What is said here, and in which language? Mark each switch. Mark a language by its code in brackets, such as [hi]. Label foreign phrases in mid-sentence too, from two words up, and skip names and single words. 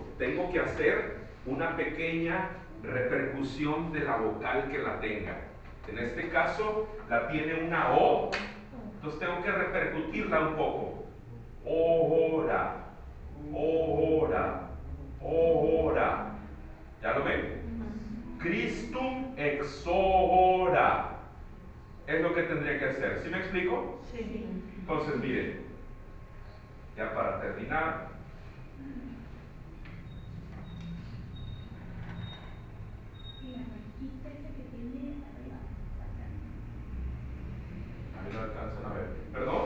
[es] Tengo que hacer una pequeña repercusión de la vocal que la tenga. En este caso, la tiene una O, entonces tengo que repercutirla un poco. [la] Ora, ora, ora. [es] ¿Ya lo ven? [la] Christum exora. [es] Es lo que tendría que hacer. ¿Sí me explico? Sí. Entonces, miren, ya para terminar, Y la rayita esa que tiene arriba. a mí no alcanzan a ver. ¿Perdón?